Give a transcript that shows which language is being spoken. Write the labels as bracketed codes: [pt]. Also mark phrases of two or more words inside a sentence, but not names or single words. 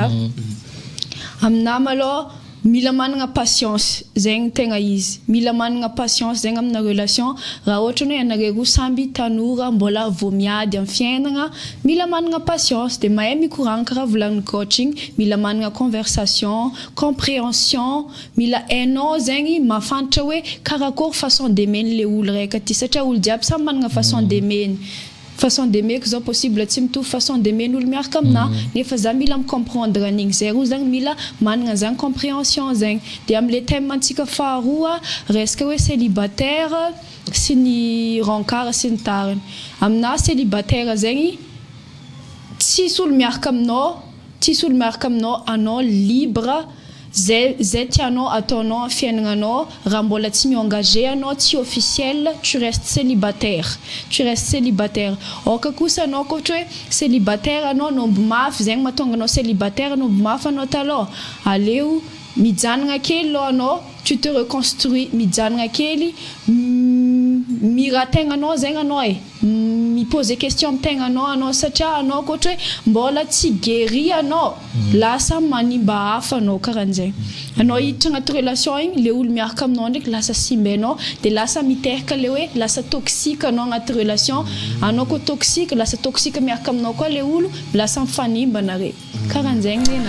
[mg] aminah malôha mila manana patience zegny tegna izy mila manana patience zegny amina relation raha ohatra hoe anareo roa samby tanora mbola vao miady amin'ny fiainana mila manana patience de mahay mikoragna karaha volanin'ny coaching mila manana [fr] conversation compréhension [mg] mila hainao zegny mafantatra hoe karakory [fr] façon d'aimer [mg] le olo raika ty satria olo jiaby samy manana [fr] façon d'aimer façon d'aimer que [mg] zao possible tsy mitovy [fr] façon d'aimer [mg] n'olo miaraka amina nefa za mila comprendre an'igny zay roa zany mila manana zany compréhension zegny de am'le thème antsika faharoa resaka hoe célibataire sy ny rankara sy ny tariny amina célibataire zegny tsisy olo miaraka aminao anao libre zay tianao ataonao amin'ny fiainagnanao raha mbola tsy mi-engagé anao tsy officiel [fr] tu restes célibataire [mg] oka kosa anao koa ohatra hoe célibataire anao nombo mafy zegny mahatonga anao célibataire nombo mafy anao taloha aleo mijanagna kely lo anao [fr] tu te reconstruis [mg] mijanagna kely mira tegnanao zegny anao mi [fr] poser question [mg] amin'ny tegnanao anao satria anao koa ohatra hoe mbola tsy guéri anao lasa manimba hafa anao karahan'zay anao hiditra agnaty relation igny le olo miaraka aminao ndraiky lasa simba anao de lasa miteraka le hoe lasa toxique anao agnaty relation anao koa toxique lasa toxique miaraka aminao koa le olo lasa mifanimba nare karahan'zegny nena